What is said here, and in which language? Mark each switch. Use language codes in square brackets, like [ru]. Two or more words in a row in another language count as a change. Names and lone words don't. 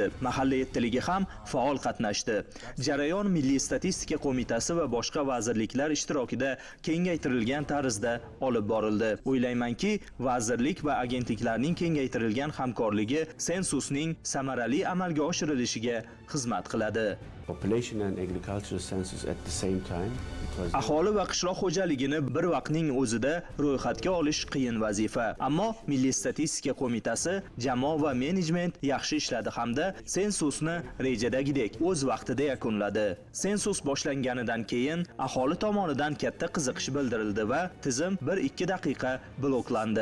[uz] Mahalla yettiligi ham faol qatnashdi. Jarayon Milliy statistika qo'mitasi va boshqa vazirliklar ishtirokida kengaytirilgan tarzda olib borildi. O'ylaymanki, vazirlik va agentliklarning kengaytirilgan hamkorligi sensusning samarali amalga oshirilishiga xizmat qiladi. [en] population and agricultural census at the same time. [uz] Aholi va qishloq xo'jaligini bir vaqtning o'zida ro'yxatga olish qiyin vazifa. Ammo Milliy statistika qo'mitasi jamoa va menejment yaxshi ishladi hamda sensusni rejadagidek o'z vaqtida yakunladi. Sensus boshlanganidan keyin aholi tomonidan katta qiziqish bildirildi va tizim 1-2 daqiqa bloklandi.